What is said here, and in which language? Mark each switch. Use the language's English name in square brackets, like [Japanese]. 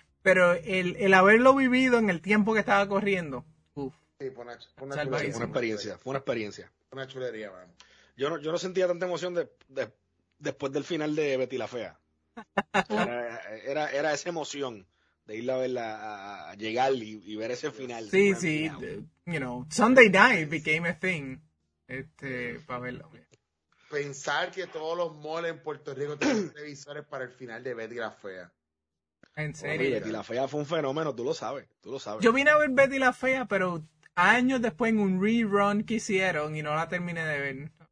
[Spanish] Pero el haberlo vivido en el tiempo que estaba corriendo. Fue una experiencia. Una chulería, man. Yo no sentía tanta emoción de después del final de Betty la Fea. Era esa emoción de irla a verla, a llegar y ver ese final. Sí, sí. [English] You know, Sunday night became a thing. [Spanish] Este, para verlo. Pensar que todos los malls en Puerto Rico tienen televisores para el final de Betty la Fea. En serio. Betty la Fea fue un fenómeno, tú lo sabes, tú lo sabes. Yo vine a ver Betty la Fea, pero años después en un rerun que hicieron y no la terminé de ver.